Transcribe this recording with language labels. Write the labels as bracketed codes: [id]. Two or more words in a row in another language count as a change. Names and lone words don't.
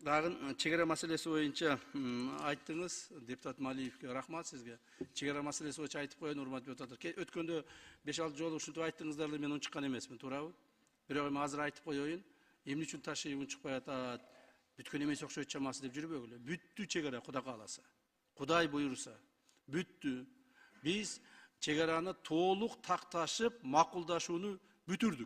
[ky] Дагын чегара маселеси боюнча айттыңыз. Депутат Малиевке рахмат sizge. Чегара маселеси боюнча айтып коюн, урматтуу депутаттар. Өткөндө 5-6 жолу ушинтип айттыңыздар эле, мен унчуккан эмесмин, туурабы? Бирок эми азыр айтып коеюн. Эмне үчүн Ташиев унчукпай атат? Бүткөн эмес окшойт чамасы деп жүрбөгүлө. Бүттү чегара, Кудай кааласа. Кудай буйруса. Бүттү. Биз чегараны толук такташып, макулдашууну бүтүрдүк.